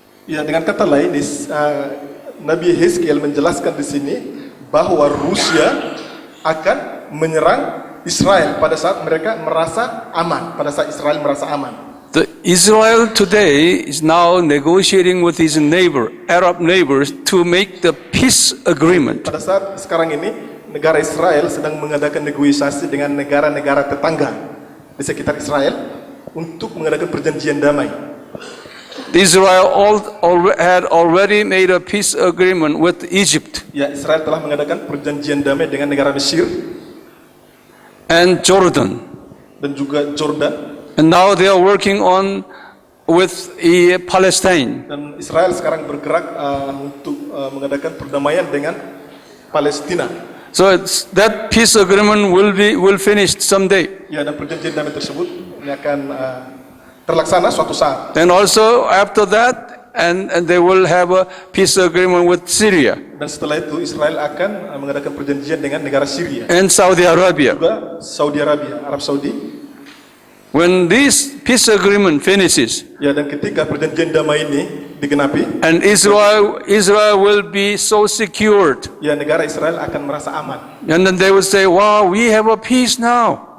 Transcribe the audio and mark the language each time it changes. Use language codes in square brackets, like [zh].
[id] Ya, dengan kata lain, Nabi Yehezkiel menjelaskan di sini bahwa Rusia akan menyerang Israel pada saat mereka merasa aman, pada saat Israel merasa aman. [en] The Israel today is now negotiating with his Arab neighbors to make the peace agreement. [id] Pada saat sekarang ini, negara Israel sedang mengadakan negosiasi dengan negara-negara tetangga di sekitar Israel untuk mengadakan perjanjian damai. [en] Israel had already made a peace agreement with Egypt [id] Ya, Israel telah mengadakan perjanjian damai dengan negara Mesir [en] and Jordan. [id] dan juga Jordan, [en] And now they are working on with Palestine. [id] dan Israel sekarang bergerak untuk mengadakan perdamaian dengan Palestina. [en] So that peace agreement will finish someday. [id] Ya, dan perjanjian damai tersebut ini akan terlaksana suatu saat. [en] And also after that, and they will have a peace agreement with Syria [id] Dan setelah itu Israel akan mengadakan perjanjian dengan negara Syria, [en] and Saudi Arabia. [id] juga Saudi Arabia, Arab Saudi. [en] When this peace agreement finishes, [id] Ya, dan ketika perjanjian damai ini digenapi, [en] and Israel will be so secured, [id] ya negara Israel akan merasa aman. [en] and then they will say, wow, we have a peace now.